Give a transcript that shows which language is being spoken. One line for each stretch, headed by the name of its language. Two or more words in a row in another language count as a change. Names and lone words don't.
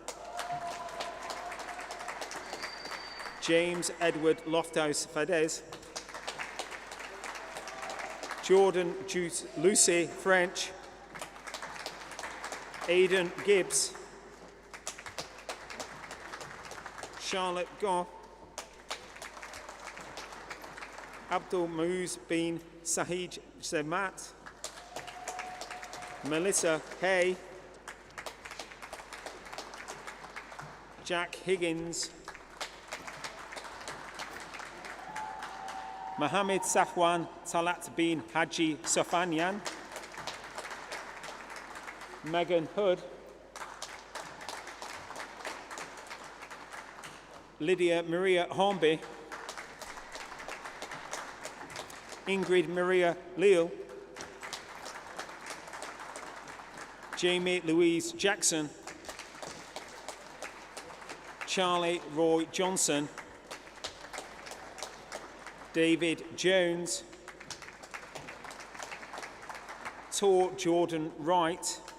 English: James Edward Lofthouse Fadez, Jordan Juice Lucy French, Aidan Gibbs, Charlotte Goff, Abdul Mouz bin Sahij Zemat, Melissa Hay, Jack Higgins, Mohammed Safwan Talat bin Haji Sofanyan, Megan Hood, Lydia Maria Hornby, Ingrid Maria Leal, Jamie Louise Jackson, Charlie Roy Johnson, David Jones, Tor Jordan Wright,